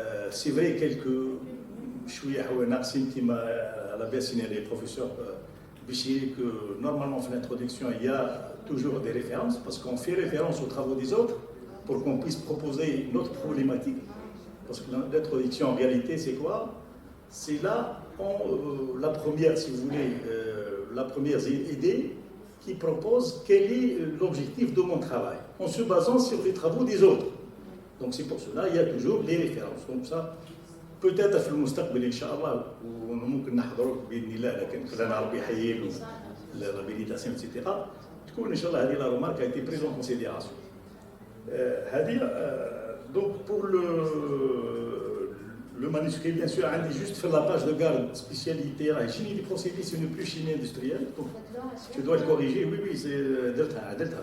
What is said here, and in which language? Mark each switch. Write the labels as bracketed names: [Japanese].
[French] C'est vrai, quelques [Arabic] شويه هو ناقصين كما على بالي سينالي [French] البروفيسور بشير que normalement [Arabic] في [French] l'introduction il y a toujours des références parce qu'on fait référence aux travaux des autres pour qu'on puisse proposer notre problématique parce que l'introduction en réalité c'est quoi? C'est là la première, si vous voulez, la première idée qui propose quel est l'objectif de mon travail en se basant sur les travaux des autres. Donc c'est pour cela il y a toujours les références. Donc ça peut-être [Arabic] في المستقبل ان شاء الله وممكن نحضروك باذن الله لكن خلينا ربي يحيي l'habilitation etc. تكون ان شاء الله هذه [French] la remarque a été prise en considération. هذه donc pour le manuscrit bien sûr [Arabic] عندي [French] juste faire la page de garde spécialité [Arabic] راهي [French] chimie du procédé ce n'est plus chimie industrielle donc tu dois le corriger oui c'est [Arabic] درتها